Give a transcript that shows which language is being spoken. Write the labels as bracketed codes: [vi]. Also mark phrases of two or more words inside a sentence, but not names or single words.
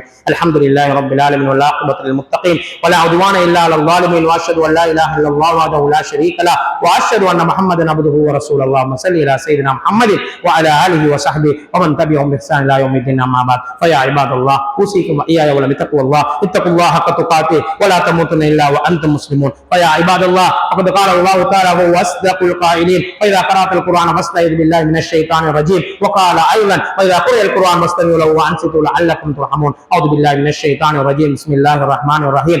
[ar] الحمد لله رب العالمين والعاقبة للمتقين ولا عدوان إلا على الظالمين. وأشهد أن لا إله إلا الله وحده لا شريك له وأشهد أن محمدا عبده ورسوله. صل على سيدنا محمد وعلى آله وصحبه ومن تبعهم بإحسان إلى يوم الدين. أما بعد. فيا عباد الله أوصيكم وإياي بتقوى الله. இத்தகு الله حق تقاته ولا تموتن الا وانتم مسلمون. فيا عباد الله فقد قال الله تعالى وهو اصدق القائلين واذا قرات القران فاستعذ بالله من الشيطان الرجيم. وقال ايضا واذا قرئ القران فاستمعوا له وانصتوا لعلكم ترحمون. اعوذ بالله من الشيطان الرجيم. بسم الله الرحمن الرحيم.